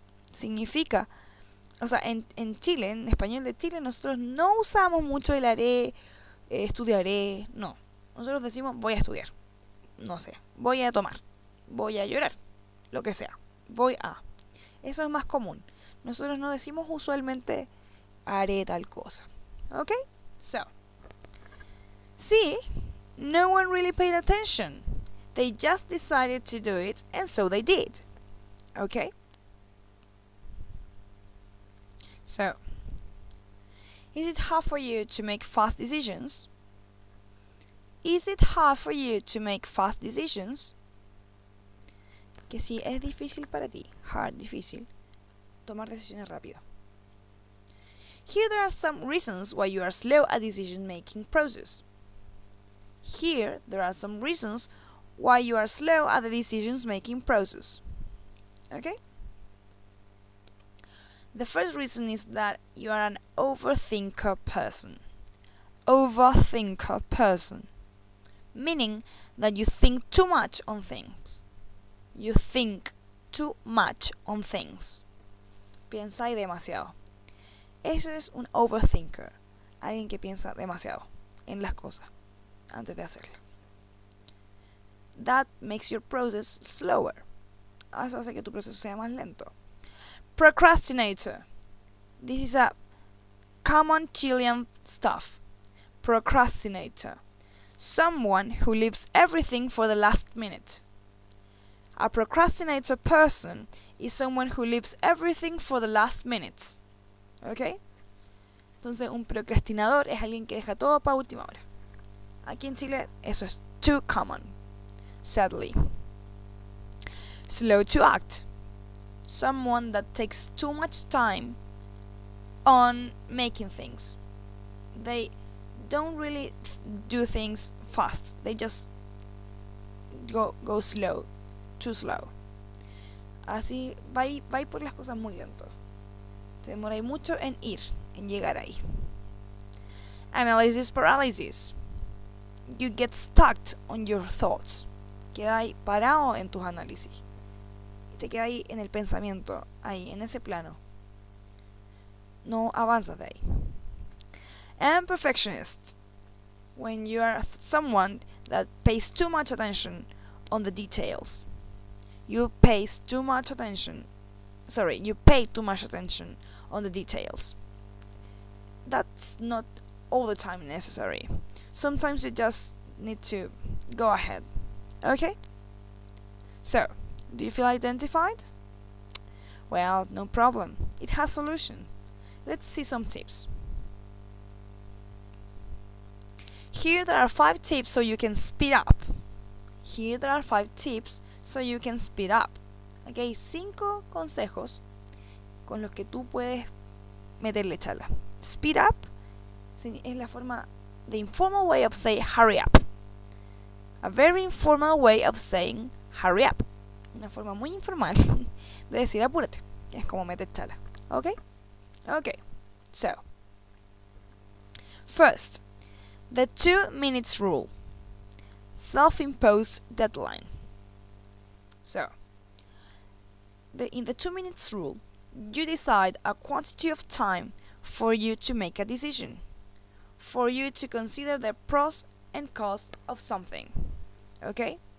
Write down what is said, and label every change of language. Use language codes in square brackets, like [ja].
[es] Significa, o sea, en Chile, en español de Chile, nosotros no usamos mucho el haré, estudiaré, no. Nosotros decimos voy a estudiar, no sé, voy a tomar, voy a llorar, lo que sea, voy a. Eso es más común. Nosotros no decimos usualmente haré tal cosa. ¿Ok? [en] So, see, no one really paid attention. They just decided to do it, and so they did. Okay? So, is it hard for you to make fast decisions? Is it hard for you to make fast decisions? [es] Que si es difícil para ti, hard, difícil, tomar decisiones rápido. [en] Here there are some reasons why you are slow at decision-making process. Here there are some reasons why you are slow at the decision-making process. Okay? The first reason is that you are an overthinker person. Overthinker person. Meaning that you think too much on things. You think too much on things. [es] Piensa demasiado. Eso es un overthinker. Alguien que piensa demasiado en las cosas antes de hacerlas. [en] That makes your process slower. [es] Eso hace que tu proceso sea más lento. [en] Procrastinator. This is a common Chilean stuff. Procrastinator. Someone who leaves everything for the last minute. A procrastinator person is someone who leaves everything for the last minute. [es] ¿Ok? Entonces un procrastinador es alguien que deja todo para última hora. Aquí en Chile eso es [en] too common, sadly. Slow to act. Someone that takes too much time on making things. They don't really do things fast. They just go slow, too slow. [es] Así va por las cosas muy lento. Te demoráis mucho en ir, en llegar ahí. [en] Analysis paralysis. You get stuck on your thoughts. [es] Queda ahí parado en tus análisis. Y te queda ahí en el pensamiento, ahí, en ese plano. No avanzas de ahí. [en] And perfectionist. When you are someone that pays too much attention on the details. You pays too much attention you pay too much attention on the details. That's not all the time necessary. Sometimes you just need to go ahead. Okay? So, do you feel identified? Well, no problem. It has solution. Let's see some tips. Here there are 5 tips so you can speed up. Here there are 5 tips so you can speed up. [es] Okay, 5 consejos con los que tú puedes meterle chala. [en] Speed up [es] es la forma, [en] the informal way of saying hurry up. A very informal way of saying hurry up. [es] Una forma muy informal de decir apúrate. Es como meter chala. Okay? Okay. [en] So, first, the 2 minutes rule. Self-imposed deadline. So, in the 2 minutes rule, you decide a quantity of time for you to make a decision, for you to consider the pros and cons of something. Okay?